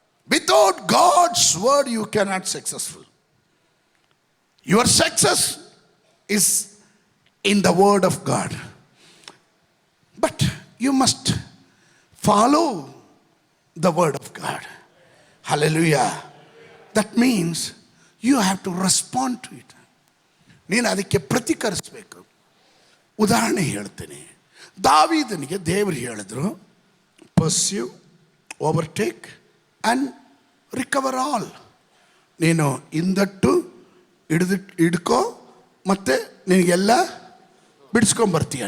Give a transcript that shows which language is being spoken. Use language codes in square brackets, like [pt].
[en] Without God's word you cannot successful. Your success is in the word of God. But you must follow the word of God. Hallelujah. That means you have to respond to it. [kn] ನೀನು ಅದಕ್ಕೆ ಪ್ರತಿಕರಿಸಬೇಕು. ಉದಾಹರಣೆ ಹೇಳ್ತೇನೆ. ದಾವೀದನಿಗೆ ದೇವರು ಹೇಳಿದ್ರು, [en] Pursue, overtake and recover all. [kn] ನೀನು ಹಿಂದಟ್ಟು ಹಿಡ್ಕೋ, ಮತ್ತು ನಿನಗೆಲ್ಲ ಬಿಡಿಸ್ಕೊಂಬರ್ತೀಯ.